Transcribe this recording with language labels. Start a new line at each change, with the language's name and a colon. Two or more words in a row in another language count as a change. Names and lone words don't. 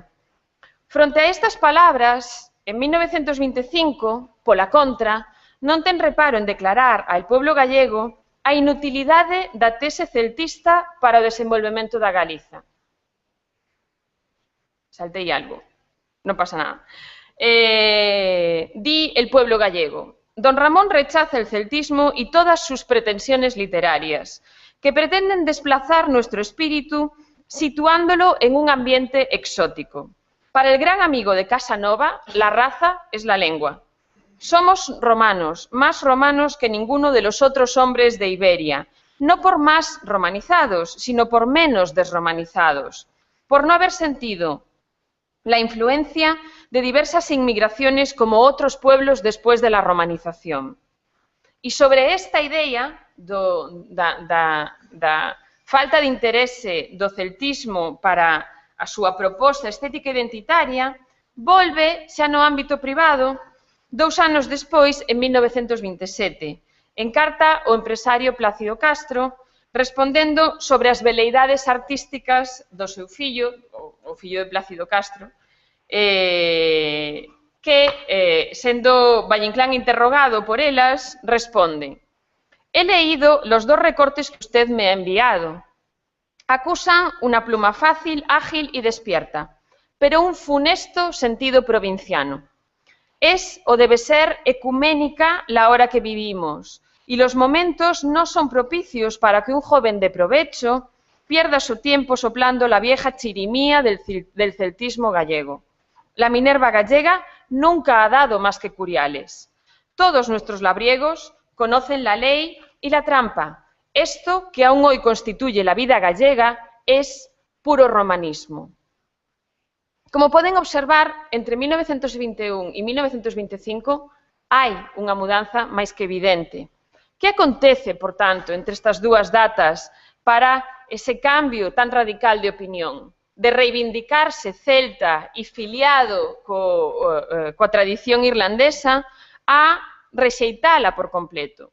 Galician: Fronte a estas palabras, en 1925, pola contra, non ten reparo en declarar ao pueblo gallego a inutilidade da tese celtista para o desenvolvemento da Galiza. Saltei algo, non pasa nada.
Spanish: Di el pueblo gallego: Don Ramón rechaza el celtismo y todas sus pretensiones literarias, que pretenden desplazar nuestro espíritu situándolo en un ambiente exótico. Para el gran amigo de Casanova, la raza es la lengua. Somos romanos, más romanos que ninguno de los otros hombres de Iberia, no por más romanizados, sino por menos desromanizados, por no haber sentido la influencia de diversas inmigraciones como otros pueblos después de la romanización.
Galician: E sobre esta idea da falta de interese do celtismo para a súa proposta estética identitaria, volve xa no ámbito privado 2 anos despois, en 1927, en carta ao empresario Plácido Castro, respondendo sobre as veleidades artísticas do seu fillo, o fillo de Plácido Castro, que, sendo Valle Inclán interrogado por elas, responde:
Spanish: «He leído los 2 recortes que usted me ha enviado. Acusan una pluma fácil, ágil y despierta, pero un funesto sentido provinciano. Es o debe ser ecuménica la hora que vivimos, y los momentos no son propicios para que un joven de provecho pierda su tiempo soplando la vieja chirimía del celtismo gallego. La Minerva gallega nunca ha dado más que curiales. Todos nuestros labriegos conocen la ley y la trampa. Esto, que aún hoy constituye la vida gallega, es puro romanismo».
Galician: Como poden observar, entre 1921 e 1925 hai unha mudanza máis que evidente. Que acontece, por tanto, entre estas 2 datas para ese cambio tan radical de opinión? De reivindicarse celta e filiado coa tradición irlandesa a rexeitala por completo.